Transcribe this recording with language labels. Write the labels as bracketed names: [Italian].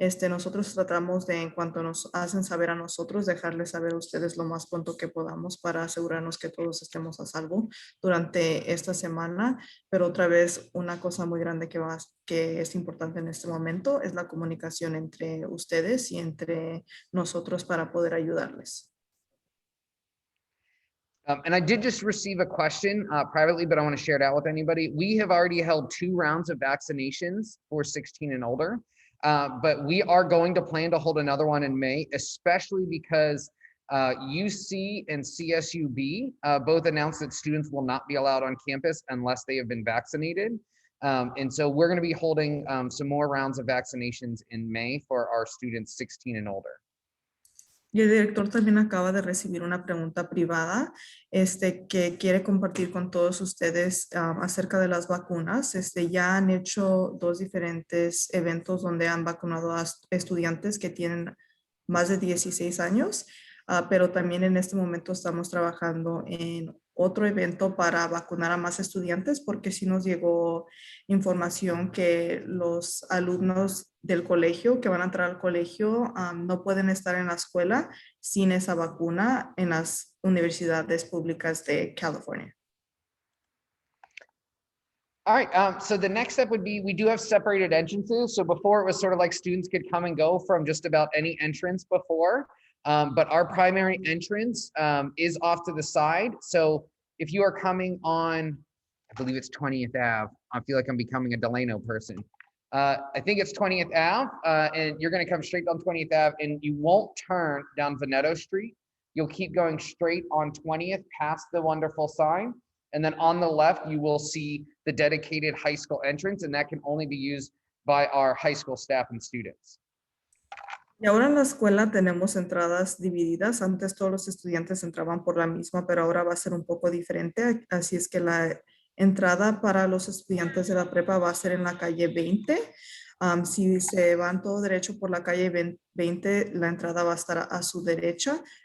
[Spanish] Nosotros tratamos de, en cuanto nos hacen saber a nosotros, dejarles saber a ustedes lo más pronto que podamos para asegurarnos que todos estemos a salvo durante esta semana. Pero otra vez, una cosa muy grande que es importante en este momento es la comunicación entre ustedes y entre nosotros para poder ayudarles. [English] And I did just receive a question privately, but I want to share it out with anybody. We have already held 2 rounds of vaccinations for 16 and older, but we are going to plan to hold another one in May, especially because UC and CSUB both announced that students will not be allowed on campus unless they have been vaccinated. And so we're going to be holding some more rounds of vaccinations in May for our students 16 and older. [Spanish] Y el director también acaba de recibir una pregunta privada que quiere compartir con todos ustedes acerca de las vacunas. Ya han hecho 2 diferentes eventos donde han vacunado a estudiantes que tienen más de 16 años. pero también en este momento estamos trabajando en otro evento para vacunar a más estudiantes porque sí nos llegó información que los alumnos del colegio que van a entrar al colegio no pueden estar en la escuela sin esa vacuna en las universidades públicas de California. [English] All right, so the next step would be, we do have separated entrances. So before it was sort of like students could come and go from just about any entrance before, but our primary entrance is off to the side. So if you are coming on, I believe it's 20th Ave, I feel like I'm becoming a Delano person. I think it's 20th Ave, and you're gonna come straight down 20th Ave and you won't turn down Veneto Street. You'll keep going straight on 20th past the wonderful sign. And then on the left, you will see the dedicated high school entrance, and that can only be used by our high school staff and students. [Spanish] Y ahora en la escuela tenemos entradas divididas. Antes todos los estudiantes entraban por la misma, pero ahora va a ser un poco diferente. Así es que la entrada para los estudiantes de la prepa va a ser en la calle 20. Si se van todo derecho por la calle 20, la entrada va a estar a su derecha.